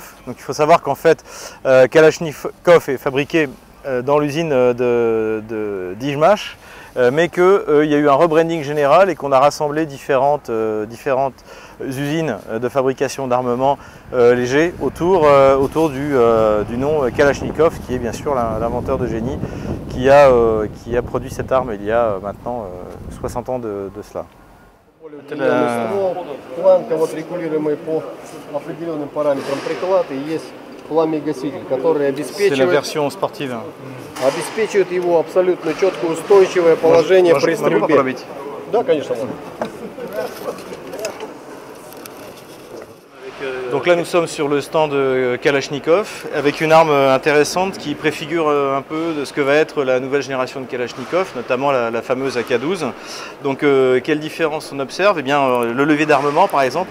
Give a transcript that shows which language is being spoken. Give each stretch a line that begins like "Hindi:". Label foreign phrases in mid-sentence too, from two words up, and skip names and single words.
French: Donc il faut savoir qu'en fait, Kalachnikov est fabriqué dans l'usine d'Ijmash, mais qu'il y a eu un rebranding général et qu'on a rassemblé différentes usines de fabrication d'armements légers autour du nom Kalachnikov, qui est bien sûr l'inventeur de génie qui a produit cette arme il y a maintenant 60 ans de cela.
Russian: Планка вот регулируемый по определенным параметрам приклад и есть пламя-гаситель, который обеспечивает его абсолютно четкое устойчивое положение при стрельбе. Да, конечно.
French: Donc là nous sommes sur le stand Kalachnikov avec une arme intéressante qui préfigure un peu de ce que va être la nouvelle génération de Kalachnikov, notamment la fameuse AK-12. Donc quelle différence on observe? Eh bien le levier d'armement par exemple.